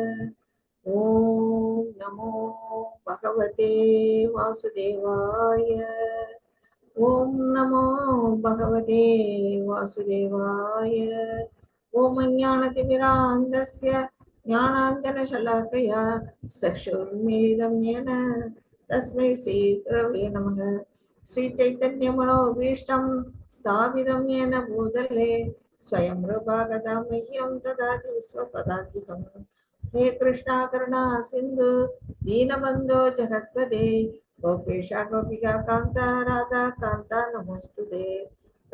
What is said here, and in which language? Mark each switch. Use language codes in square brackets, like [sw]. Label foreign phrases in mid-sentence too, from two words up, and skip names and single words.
[sa] ॐ नमो भगवते वासुदेवाय. ॐ नमो भगवते वासुदेवाय. ॐ अज्ञानतिमिरान्धस्य ज्ञानाञ्जनशलाकया चक्षुरुन्मीलितं येन तस्मै श्रीगुरवे नमः. श्रीचैतन्यमनोभीष्टं स्थापितं येन भूतले स्वयं रूपा गदा मह्यं ददाति स्वपदान्तिकम्. हे कृष्णा करुणा सिन्धु दीनबन्धो जगत्पते गोपेशा गोपिका कान्ता राधा कान्ता नमोस्तुते.